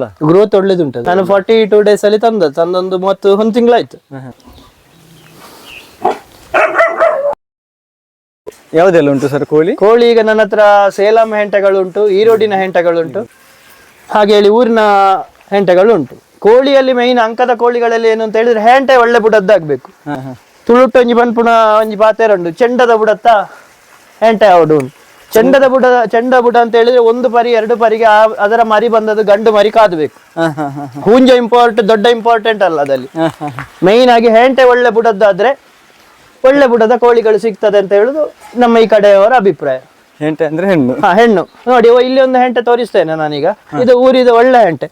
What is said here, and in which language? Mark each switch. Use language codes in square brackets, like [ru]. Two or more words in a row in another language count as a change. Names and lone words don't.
[kn] ಗ್ರೋತ್ ಒಳ್ಳೇದುಂಟು. ನಾನು 42 ಡೇಸ್ ಅಲ್ಲಿ ತಂದೊಂದು 31 ತಿಂಗಳಾಯ್ತು. ಯಾವುದೆಲ್ಲ ಉಂಟು ಸರ್ ಕೋಳಿ? ಕೋಳಿ ಈಗ ನನ್ನ ಹತ್ರ ಸೇಲಂ ಹೆಂಟೆಗಳು ಉಂಟು, ಈರೋಡಿನ ಹೆಂಟೆಗಳು ಉಂಟು, ಹಾಗೆ ಹೇಳಿ ಊರಿನ ಹೆಂಟೆಗಳು ಉಂಟು. ಕೋಳಿಯಲ್ಲಿ ಮೈನ್ ಅಂಕದ ಕೋಳಿಗಳಲ್ಲಿ ಏನು ಅಂತ ಹೇಳಿದ್ರೆ ಹೆಂಟೆ ಒಳ್ಳೆ ಬುಡದ್ದಾಗಬೇಕು. [tcy] ತುಳುಟು ಒಂಜಿ ಪನ್ಪುಣ ಒಂಜಿ ಪಾತೆರಂಡು ಚೆಂಡದ ಬುಡತ್ತ ಹೆಂಟೆ ಅವಡು ಉಂಟು. [kn] ಚೆಂಡ ಬುಡ ಅಂತ ಹೇಳಿದ್ರೆ 1 ಪರಿ 2 ಪರಿಗೆ ಅದರ ಮರಿ ಬಂದದ್ದು ಗಂಡು ಮರಿ ಕಾದಬೇಕು. ಹುಂಜ ದೊಡ್ಡ ಇಂಪಾರ್ಟೆಂಟ್ ಅಲ್ಲ ಅದಲ್ಲಿ. ಮೈನ್ ಆಗಿ ಹೆಂಟೆ ಒಳ್ಳೆ ಬುಡದ್ದಾದ್ರೆ ಒಳ್ಳೆ ಬುಡದ ಕೋಳಿಗಳು ಸಿಗ್ತದೆ ಅಂತ ಹೇಳುದು ನಮ್ಮ ಈ ಕಡೆಯವರ ಅಭಿಪ್ರಾಯ. ಹೆಂಟೆ ಅಂದ್ರೆ ಹೆಣ್ಣು? ಹೆಣ್ಣು. ನೋಡಿ, ಇಲ್ಲಿ ಒಂದು ಹೆಂಟೆ ತೋರಿಸ್ತೇನೆ ನಾನೀಗ. ಇದು ಊರಿದ ಒಳ್ಳೆ ಹೆಂಟೆ.